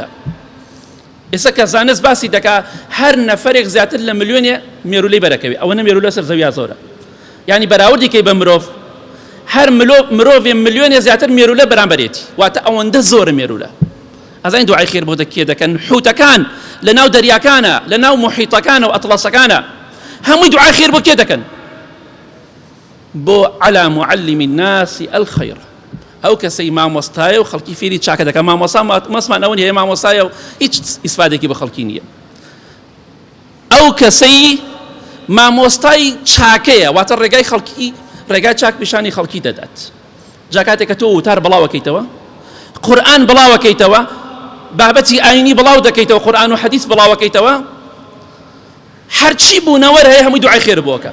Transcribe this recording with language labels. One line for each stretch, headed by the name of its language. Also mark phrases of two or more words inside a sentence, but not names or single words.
Central Kurdish: ئێستا کە زانست باسی دەکا هەر نەفەرێک زیاتر لە ملیۆنێ مێرولەی بەرەکەوێ، ئەوەنە مێرولە سەر زەویا زۆرە، یعنی بەراوردی کەی بە مرۆڤ، هەر مرۆڤێ ملیۆنێ زیاتر مێرولە بەرامبەرێتی، واتە ئەوەندە زۆرە مێرولە. ئەزانین دوعای خێر بۆ کێ دەکەن؟ حوتەکان لە ناو دەریاکانە، لە ناو محیطەکانە و ئەتڵەسەکانە، هەمووی دوعای خێر بۆ کێ دەکەن؟
Arabic: بۆ على معلم الناس الخير،
Central Kurdish: ئەو کەسەی مامۆستایە و خەڵکی فێری چاکە دەکە. مامۆستا مەسمان ئەوە هەیە مامۆستایە و هیچ ئیسفادێکی بە خەڵکی نییە. ئەو کەسەی مامۆستای چاکەیە، واتە ڕێگای خەڵکی، ڕێگای چاک پیشانی خەڵکی دەدات. جا کاتێک کە تۆ وتار بڵاوەکەیتەوە، قورئان بڵاوەکەیتەوە، بابەتی ئاینی بڵاو دەکەیتەوە، قورئان و حەدیث بڵاوەکەیتەوە، هەرچی بوونەوەر هەیە هەمووی دوعای خێر بۆکە.